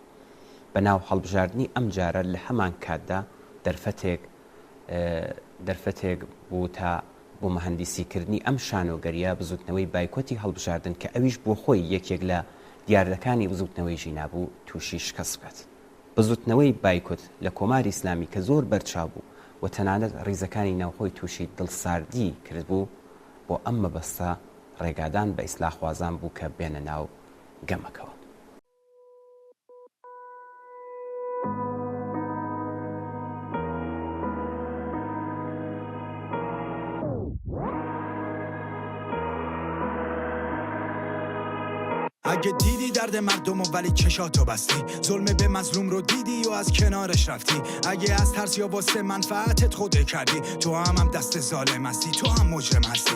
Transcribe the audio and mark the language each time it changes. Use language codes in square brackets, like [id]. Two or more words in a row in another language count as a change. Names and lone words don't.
[ckb] بەناو هەڵبژاردننی ئەم جارە لە هەمان کاتدا دەرفەتێک بوو تا بۆ مەهەندیسیکردنی ئەم شانۆگەریە بزوتنەوەی بایکۆتی هەڵبژاردن کە ئەویش بۆ خۆی یەکێک لە دیاردەکانی بزوتنەوەی ژینابوو تووشی شکست بکات. بزوتنەوەی بایکۆت لە کۆماری ئیسلامی کە زۆر بەرچاو بوو و تەنانەت ڕیزەکانی ناوخۆی تووشی دڵساردی کرد بوو بۆ ئەم مەبەستە ڕێگادان بە ئیسلاحخوازان بوو کە بێنە ناو گەمەکەوە. [fa] اگه دیدی درد مردم و ولی چشاتو بستی، ظلم به مظلوم رو دیدی و از کنارش رفتی، اگه از ترس یا واسه منفعتت خوده کردی، تو هم دست ظالم هستی، تو هم مجرم هستی.